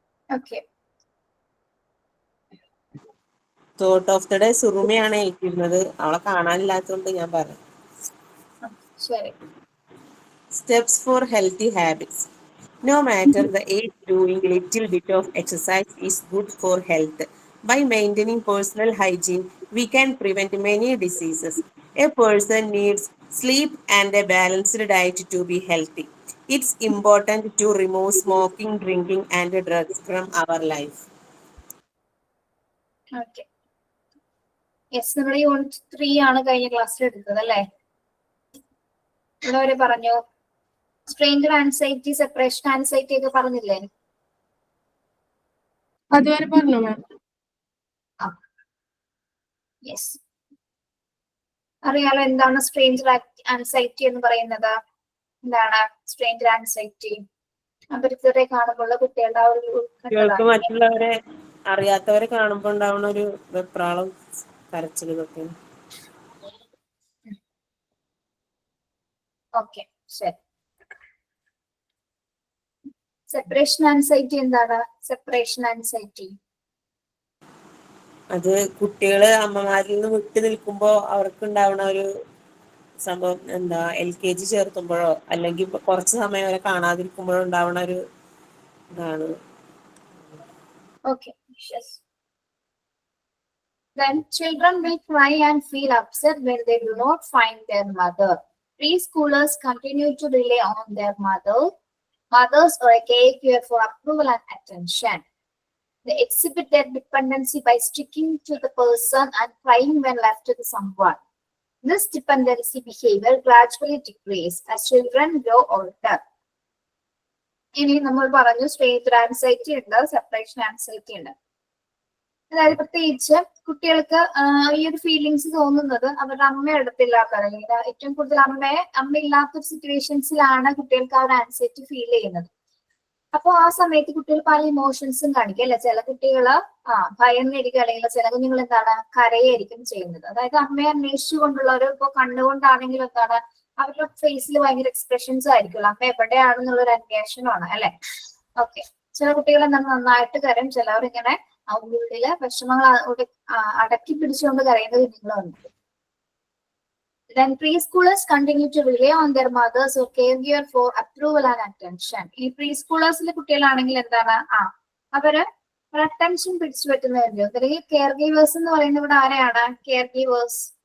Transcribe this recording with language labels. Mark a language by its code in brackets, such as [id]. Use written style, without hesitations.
[en] okay, thought of the day [ml] സുറുമയാണ് ഏൽക്കുന്നത്. അവളെ കാണാനില്ലാത്തതുകൊണ്ട് ഞാൻ പറഞ്ഞു. ശരി. [en] Steps for healthy habits. No matter the age, doing little bit of exercise is good for health. By maintaining personal hygiene, we can prevent many diseases. A person needs sleep and a balanced diet to be healthy. It's important to remove smoking, drinking, and drugs from our life. [ml] Okay, yes, നമ്മുടെ unit 3 ആണ് കഴിഞ്ഞ ക്ലാസ്സിൽ എടുത്തത് അല്ലേ? ഇവിടെ വരെ പറഞ്ഞു. Strained anxiety, separation anxiety ഒക്കെ പറഞ്ഞില്ലേ? അതുവരെ പറഞ്ഞു മാം. യെസ്, അറിയാലോ എന്താണ് സ്ട്രെയിൻഡ് ആൻസൈറ്റി എന്ന് പറയുന്നത്? എന്താണ് സ്ട്രെയിൻഡ് ആൻസൈറ്റി? അപരിചിതരെ കാണുമ്പോൾ കുട്ടികളുടെ ആ ഒരു കുട്ടികൾക്ക് മറ്റുള്ളവരെ അറിയാത്തവരെ കാണുമ്പോൾ ഉണ്ടാവുന്ന ഒരു വെപ്രാളം, കരച്ചിൽ, ഇതൊക്കെ. ഓക്കെ, ശരി. സെപ്പറേഷൻ ആൻസൈറ്റി എന്താണ്? സെപ്പറേഷൻ ആൻസൈറ്റി അത് കുട്ടികള് അമ്മമാരിൽ നിന്ന് വിട്ടു നിൽക്കുമ്പോൾ അവർക്ക് ഉണ്ടാവുന്ന ഒരു സംഭവം. എന്താ, LKG ചേർത്തുമ്പോഴോ അല്ലെങ്കിൽ കുറച്ച് സമയം വരെ കാണാതിരിക്കുമ്പോഴോ ഉണ്ടാവുന്ന ഒരു ഇതാണ്. [en] Okay, yes. Then children will cry and feel upset when they do not find their mother. Preschoolers continue to rely on their mothers or a caregiver for approval and attention. They exhibit their dependency by sticking to the person and crying when left to someone. This dependency behavior gradually decreases as children grow older. [ml] ഇനി നമ്മൾ പറഞ്ഞു strained anxiety ഉണ്ട്, separation anxiety ഉണ്ട്. അതായത് പ്രത്യേകിച്ച് കുട്ടികൾക്ക് ഈ ഒരു ഫീലിങ്സ് തോന്നുന്നത് അവരുടെ അമ്മ അടുത്തില്ലാത്ത, അല്ലെങ്കിൽ ഏറ്റവും കൂടുതൽ അമ്മ ഇല്ലാത്ത സിറ്റുവേഷൻസിലാണ് കുട്ടികൾക്ക് ആ ഒരു ആൻസൈറ്റി ഫീൽ ചെയ്യുന്നത്. അപ്പൊ ആ സമയത്ത് കുട്ടികൾ പല ഇമോഷൻസും കാണിക്കും അല്ലെ? ചില കുട്ടികള് ഭയന്നിരിക്കും, അല്ലെങ്കിൽ ചില കുഞ്ഞുങ്ങൾ എന്താണ് കരയായിരിക്കും ചെയ്യുന്നത്. അതായത് അമ്മയെ അന്വേഷിച്ചുകൊണ്ടുള്ള ഒരു, ഇപ്പൊ കണ്ണുകൊണ്ടാണെങ്കിലും എന്താണ് അവരുടെ ഫേസിൽ ഭയങ്കര എക്സ്പ്രഷൻസ് ആയിരിക്കുമല്ലോ, അമ്മ എവിടെയാണെന്നുള്ള ഒരു അന്വേഷണമാണ് അല്ലെ? ഓക്കെ, ചില കുട്ടികൾ എന്താണ് നന്നായിട്ട് കരയും, ചിലവർ ഇങ്ങനെ ഉള്ളില് വിഷമങ്ങൾ അടക്കി പിടിച്ചുകൊണ്ട് കരയുന്ന കുഞ്ഞുങ്ങളുണ്ട്. [en] Then preschoolers continue to rely on their mothers or caregiver for approval and attention. [ml] ഈ പ്രീസ്കൂളേഴ്സിലെ കുട്ടികളാണെങ്കിൽ എന്താണ് അവര് അറ്റൻഷൻ പിടിച്ചു പറ്റുന്നവരുണ്ട്. അല്ലെങ്കിൽ കെയർ ഗീവേഴ്സ് എന്ന് പറയുന്നത് ഇവിടെ ആരെയാണ്? Care givers.